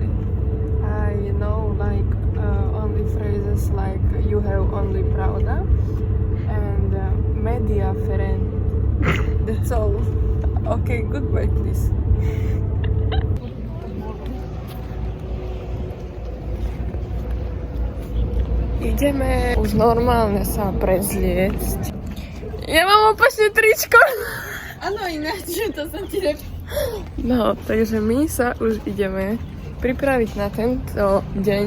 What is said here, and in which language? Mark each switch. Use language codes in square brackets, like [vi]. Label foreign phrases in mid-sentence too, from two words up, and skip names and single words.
[en] I know like only phrases like you have only pravda and media friend. That's all. Okay, goodbye please. [sk] Ideme už normálne sa prezliecť. Ja mám opačne tričko. Áno, ináč, to som ti No, takže my sa už ideme pripraviť na tento deň.